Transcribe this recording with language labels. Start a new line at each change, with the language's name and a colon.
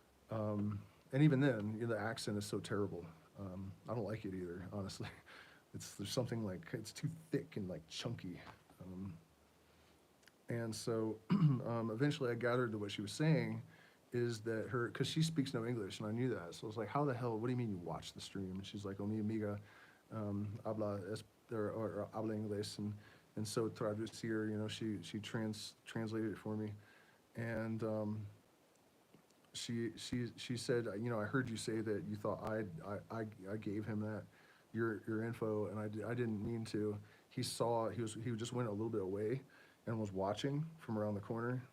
English: And even then, you know, the accent is so terrible. I don't like it either, honestly. There's something like, it's too thick and like chunky. And so eventually I gathered that what she was saying is that because she speaks no English, and I knew that. So I was like, how the hell, what do you mean you watch the stream? And she's like, oh,
Spanish: mi amiga habla inglés.
English: And so traducir, you know, she translated it for me. And she said, you know, I heard you say that you thought I gave him your info, and I didn't mean to. He just went a little bit away and was watching from around the corner.